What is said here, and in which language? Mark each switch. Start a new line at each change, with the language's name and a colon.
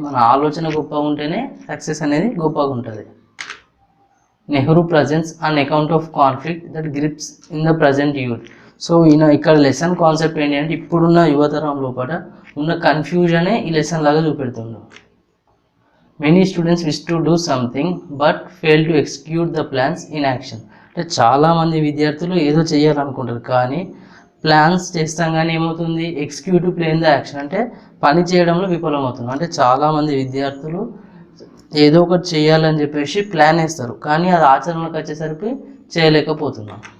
Telugu: మన ఆలోచన గొప్పగా ఉంటేనే సక్సెస్ అనేది గొప్పగా ఉంటుంది.
English: Nehru presents an account of conflict that grips in the present youth.
Telugu: So ఈయన ఇక్కడ లెసన్ కాన్సెప్ట్ ఏంటి అంటే ఇప్పుడున్న యువతరం లోపల ఉన్న కన్ఫ్యూజనే ఈ లెసన్ లాగా చూపెడుతున్నాడు.
English: Many students wish to do something but fail to execute the plans in action.
Telugu: అంటే చాలామంది విద్యార్థులు ఏదో చేయాలనుకుంటారు, కానీ ప్లాన్స్ చేస్తాం కానీ ఏమవుతుంది, ఎగ్జిక్యూటివ్ ప్లేన్ ద యాక్షన్ అంటే పని చేయడంలో విఫలమవుతున్నాం. అంటే చాలామంది విద్యార్థులు ఏదో ఒకటి చేయాలని చెప్పేసి ప్లాన్ వేస్తారు, కానీ అది ఆచరణలోకి వచ్చేసరికి చేయలేకపోతున్నాం.